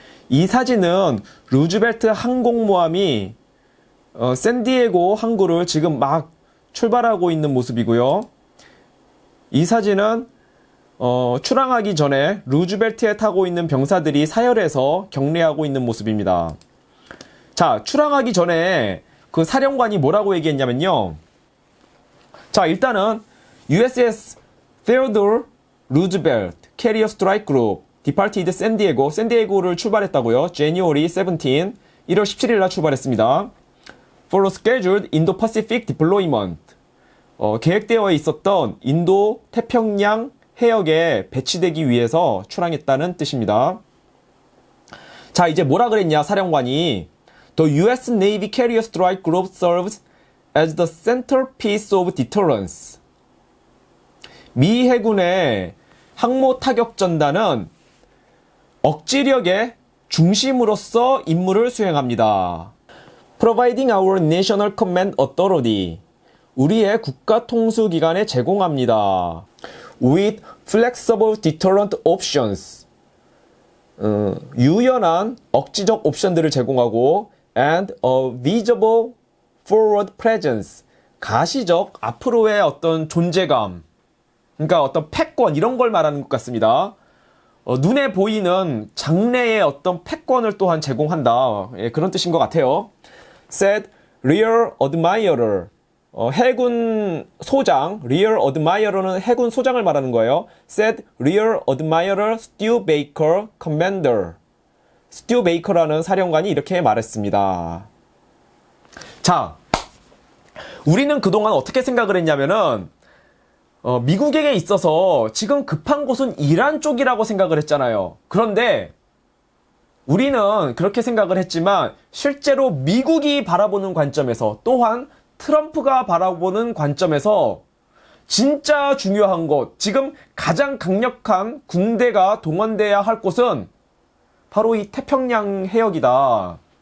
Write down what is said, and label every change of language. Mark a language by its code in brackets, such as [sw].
[ko] 이 사진은 루즈벨트 항공모함이 샌디에고 항구를 지금 막 출발하고 있는 모습이고요. 이 사진은 출항하기 전에 루즈벨트에 타고 있는 병사들이 사열해서 격례하고 있는 모습입니다. 자, 출항하기 전에 그 사령관이 뭐라고 얘기했냐면요. 자, 일단은 [en] USS Theodore Roosevelt Carrier Strike Group departed San Diego, [ko] 샌디에고를 출발했다고요. [en] January 17, [ko] 1월 17일 날 출발했습니다. [en] For scheduled Indo-Pacific deployment, [ko] 계획되어 있었던 인도 태평양 해역에 배치되기 위해서 출항했다는 뜻입니다. 자, 이제 뭐라 그랬냐, 사령관이. [en] The US Navy Carrier Strike Group serves as the centerpiece of deterrence. [ko] 미 해군의 항모 타격 전단은 억지력의 중심으로서 임무를 수행합니다. [en] Providing our national command authority. [ko] 우리의 국가 통수 기관에 제공합니다. [en] With flexible deterrent options. [ko] 유연한 억지적 옵션들을 제공하고 [en] and a visible forward presence. [ko] 가시적 앞으로의 어떤 존재감. 그러니까 어떤 패권 이런 걸 말하는 것 같습니다. 눈에 보이는 장래의 어떤 패권을 또한 제공한다. 예, 그런 뜻인 것 같아요. [en] said Rear Admiral. [ko] 해군 소장, Rear Admiral은 해군 소장을 말하는 거예요. [en] said Rear Admiral Stu Baker, Commander. [ko] 스튜 베이커라는 사령관이 이렇게 말했습니다. 자, 우리는 그동안 어떻게 생각을 했냐면은 미국에게 있어서 지금 급한 곳은 이란 쪽이라고 생각을 했잖아요. 그런데 우리는 그렇게 생각을 했지만 실제로 미국이 바라보는 관점에서 또한 트럼프가 바라보는 관점에서 진짜 중요한 곳, 지금 가장 강력한 군대가 동원돼야 할 곳은 바로 이 태평양 해역이다.